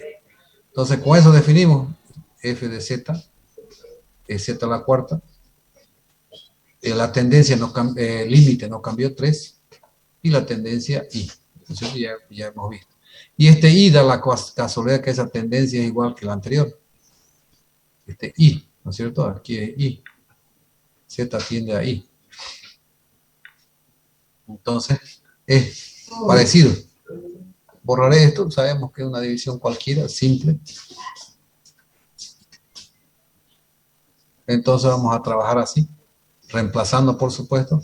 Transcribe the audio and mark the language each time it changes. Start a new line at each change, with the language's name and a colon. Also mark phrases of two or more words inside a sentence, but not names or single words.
Spanish: Entonces con eso definimos f de z es z a la cuarta, la tendencia, el límite no cambió 3 y la tendencia i. Entonces ya hemos visto. Y este i da la casualidad que esa tendencia es igual que la anterior. Este i, ¿no es cierto? Aquí es i. Z tiende a i. Entonces es parecido. Borraré esto, sabemos que es una división cualquiera, simple. Entonces vamos a trabajar así, reemplazando por supuesto.